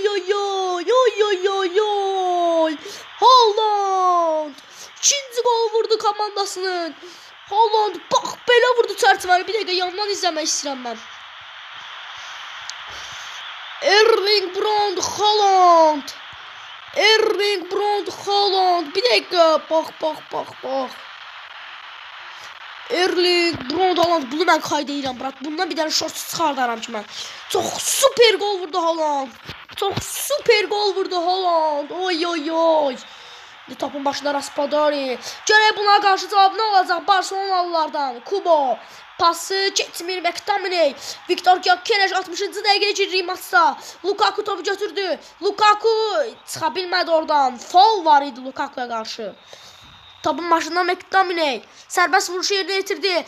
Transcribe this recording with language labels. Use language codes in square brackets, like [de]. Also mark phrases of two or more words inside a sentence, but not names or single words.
[az] Haaland. İkinci gol vurdu komandasının. Haaland bax belə vurdu çərçivəni. Bir dəqiqə yandan izləmək istəyirəm mən. Erling Braut Haaland. [tr] Bir dakika. Bak. Erling Braut Haaland. Bunu ben kaydedeceğim. Bırak. Bundan bir tane short çıkardarım ki ben. Çok süper gol vurdu Haaland. [az] Oy. Topun başında Raspadori. Görək buna qarşı cavab nə olacaq Barcelonalılardan. Kubo. Pası keçmir McTominay. Viktor Gyökeres 60-cı dəqiqəyə girir maçda. Lukaku topu götürdü. Lukaku çıxa bilmədi oradan. Foul var idi Lukaku'ya qarşı. Topun başında McTominay. Sərbəst vuruşu yerinə yetirdi.